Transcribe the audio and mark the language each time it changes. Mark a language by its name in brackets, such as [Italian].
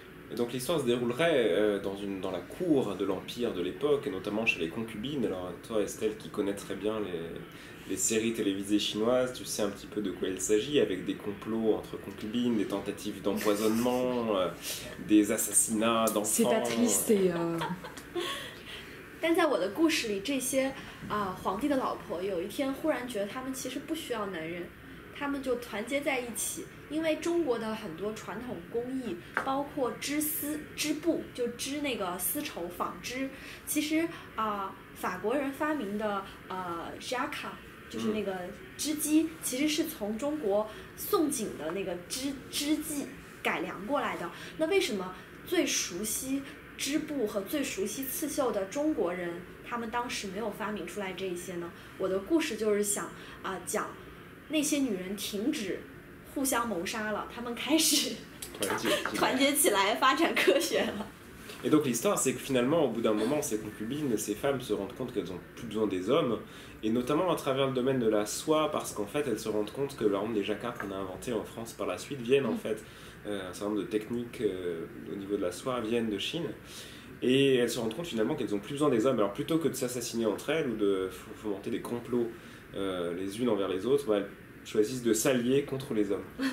[French] Et donc l'histoire se déroulerait dans la cour de l'Empire de l'époque, et notamment chez les concubines. Alors toi, Estelle, qui connais très bien les séries télévisées chinoises, tu sais un petit peu de quoi il s'agit, avec des complots entre concubines, des tentatives d'empoisonnement, des assassinats d'enfants. C'est pas triste et... [Chinese] 但在我的故事里，这些皇帝的老婆有一天忽然觉得他们其实不需要男人，他们就团结在一起。因为中国的很多传统工艺，包括织丝、织布，就织那个丝绸、纺织，其实法国人发明的jacquard，就是那个织机，其实是从中国宋锦的那个织技改良过来的。那为什么最熟悉织布和最熟悉刺绣的中国人，他们当时没有发明出来这些呢？我的故事就是想讲那些女人停止互相谋杀了，他们开始团结起来发展科学了。 [French] Et donc l'histoire, c'est que finalement, au bout d'un moment, ces concubines, ces femmes se rendent compte qu'elles n'ont plus besoin des hommes, et notamment à travers le domaine de la soie, parce qu'en fait, elles se rendent compte que par exemple, les jacquards qu'on a inventés en France par la suite viennent en fait, un certain nombre de techniques au niveau de la soie viennent de Chine, et elles se rendent compte finalement qu'elles n'ont plus besoin des hommes. Alors plutôt que de s'assassiner entre elles ou de fomenter des complots les unes envers les autres, elles choisissent de s'allier contre les hommes.